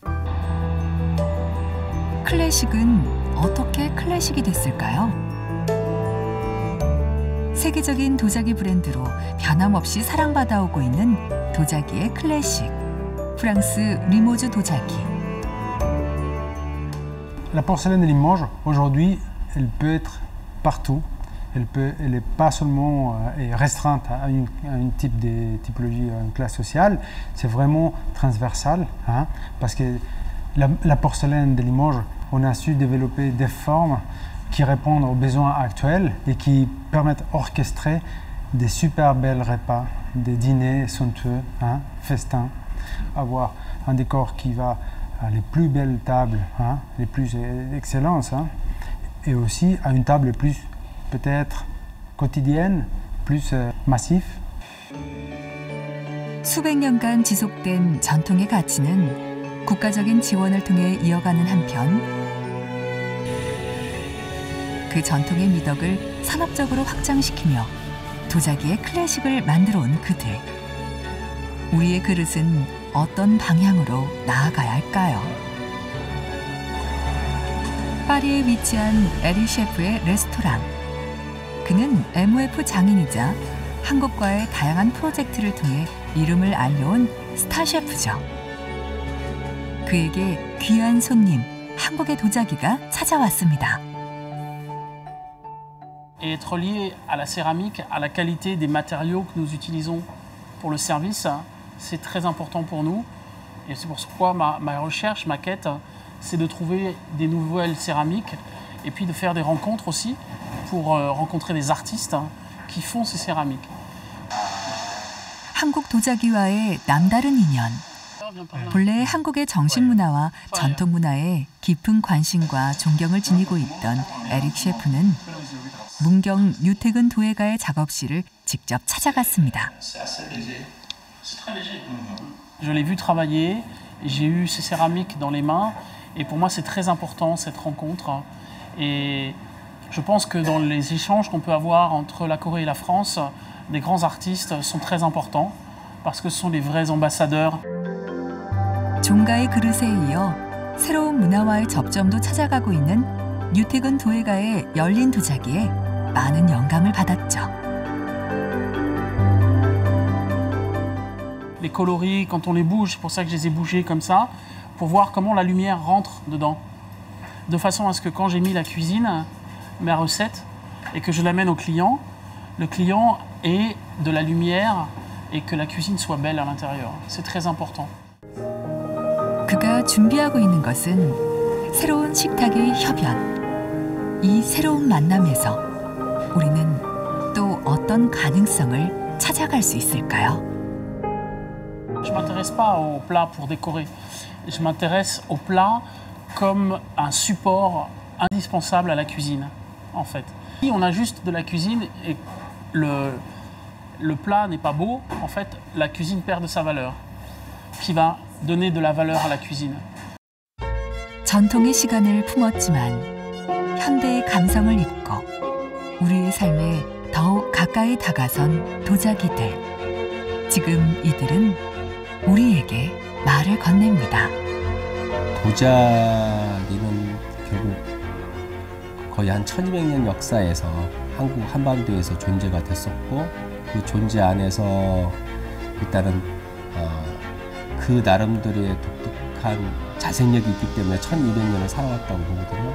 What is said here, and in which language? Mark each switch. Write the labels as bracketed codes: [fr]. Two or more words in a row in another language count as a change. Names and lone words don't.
[ko] 클래식은 어떻게 클래식이 됐을까요? 세계적인 도자기 브랜드로 변함없이 사랑받아오고 있는 도자기의 클래식. 프랑스 리모즈 도자기. [fr] La porcelaine de Limoges, aujourd'hui, elle peut être partout. Elle n'est pas seulement restreinte à une type de typologie, à une classe sociale. C'est vraiment transversal, hein, parce que la porcelaine de Limoges, on a su développer des formes qui répondent aux besoins actuels et qui permettent d'orchestrer des super belles repas, des dîners somptueux, hein, festins, avoir un décor qui va à les plus belles tables, hein, les plus excellences, hein, et aussi à une table plus peut-être quotidienne, plus massif. [ko] 수백 년간 지속된 전통의 가치는 국가적인 지원을 통해 이어가는 한편 그 전통의 미덕을 산업적으로 확장시키며 도자기의 클래식을 만들어 온 그들. 우리의 그릇은 어떤 방향으로 나아가야 할까요? 파리에 위치한 에릭 셰프의 레스토랑. 그는 MOF 장인이자 한국과의 다양한 프로젝트를 통해 이름을 알려온 스타 셰프죠. 그에게 귀한 손님, 한국의 도자기가 찾아왔습니다. [fr] Et être lié à la céramique, à la qualité des matériaux que nous utilisons pour le service, c'est très important pour nous. Et c'est pourquoi ma recherche, ma quête, c'est de trouver des nouvelles céramiques et puis de faire des rencontres aussi pour rencontrer des artistes qui font ces céramiques. [ko] 한국 도자기와의 남다른 인연. 본래 한국의 정신 문화와 전통 문화에 깊은 관심과 존경을 지니고 있던 에릭 셰프는 문경 유태근 도예가의 작업실을 직접 찾아갔습니다. [fr] Je l'ai vu travailler, j'ai eu ces céramiques dans les mains et pour moi c'est très important cette rencontre et je pense que dans les échanges qu'on peut avoir entre la Corée et la France, des grands artistes sont très importants parce que ce sont les vrais ambassadeurs. [ko] 종가의 그릇에 이어 새로운 문화와의 접점도 찾아가고 있는 유태근 도예가의 열린 도자기에 많은 영감을 받았죠. [fr] Les coloris, quand on les bouge, c'est pour ça que je les ai bougés comme ça, pour voir comment la lumière rentre dedans. De façon à ce que quand j'ai mis la cuisine, ma recette, et que je l'amène au client, le client ait de la lumière et que la cuisine soit belle à l'intérieur. C'est très important. [ko] 그가 준비하고 있는 것은 새로운 식탁의 협연. 이 새로운 만남에서 우리는 어떤 가능성을 찾아갈 수 있을까요? [fr] Je ne m'intéresse pas au plat pour décorer. Je m'intéresse au plat comme un support indispensable à la cuisine, en fait. Si on a juste de la cuisine et le plat n'est pas beau, en fait, la cuisine perd de sa valeur, qui va donner de la valeur à la cuisine. [ko] 전통의 시간을 품었지만 현대의 감성을 입고 우리의 삶에 더욱 가까이 다가선 도자기들. 지금 이들은 우리에게 말을 건넵니다. 도자기는 결국 거의 한 1200년 역사에서 한국 한반도에서 존재가 됐었고 그 존재 안에서 일단은 그 나름대로의 독특한 자생력이 있기 때문에 1200년을 살아왔다고 보거든요.